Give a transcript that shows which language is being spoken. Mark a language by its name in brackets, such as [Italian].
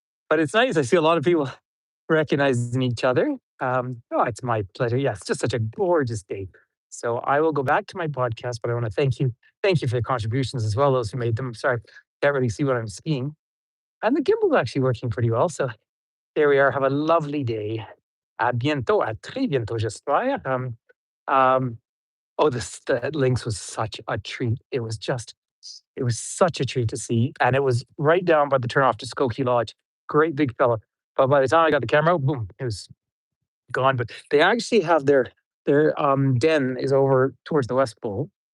[English] But it's nice. I see a lot of people recognizing each other. Oh, it's my pleasure. Yeah, it's just such a gorgeous day. So I will go back to my podcast, but I want to thank you. Thank you for the contributions as well, those who made them. Sorry, can't really see what I'm skiing. And the gimbal's actually working pretty well. So there we are. Have a lovely day. [French] À bientôt, à très bientôt, j'espère. [English] Oh, the links was such a treat. It was such a treat to see. And it was right down by the turnoff to Skokie Lodge. Great big fella. But by the time I got the camera out, boom, it was gone. But they actually have their den is over towards the West Pole.